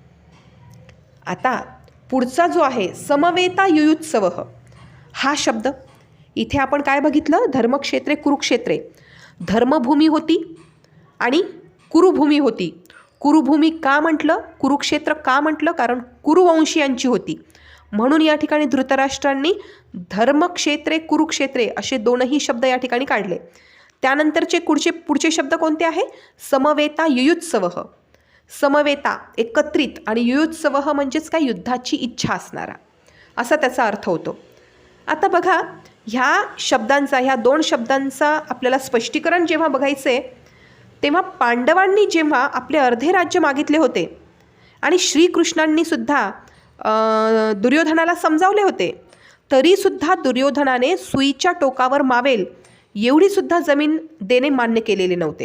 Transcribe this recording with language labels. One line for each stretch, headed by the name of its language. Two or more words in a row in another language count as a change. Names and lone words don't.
Marathi: आता पुढचा जो आहे
Sanskrit: समवेता युयुत्सव,
Marathi: हा शब्द इथे आपण काय बघितलं,
Sanskrit: धर्मक्षेत्रे कुरुक्षेत्रे,
Marathi: धर्मभूमी होती आणि कुरुभूमी होती. कुरुभूमी का म्हटलं, कुरुक्षेत्र का म्हटलं, कारण कुरुवंशीयांची होती. म्हणून या ठिकाणी धृतराष्ट्रांनी
Sanskrit: धर्मक्षेत्रे कुरुक्षेत्रे
Marathi: असे दोनही शब्द या ठिकाणी काढले. त्यानंतरचे पुढचे शब्द कोणते आहे,
Sanskrit: समवेता युयुत्सव,
Marathi: समवेता एकत्रित, आणि युयुत्सव म्हणजेच काय, युद्धाची इच्छा असणारा, असा त्याचा अर्थ होतो. आता बघा, ह्या शब्दांचा, ह्या 2 शब्दांचा आपल्याला स्पष्टीकरण जेव्हा बघायचं आहे, तेव्हा पांडवांनी जेव्हा आपले अर्धे राज्य मागितले होते आणि श्रीकृष्णांनी सुद्धा दुर्योधनाला समजावले होते, तरीसुद्धा दुर्योधनाने सुईच्या टोकावर मावेल एवढीसुद्धा जमीन देणे मान्य केलेले नव्हते.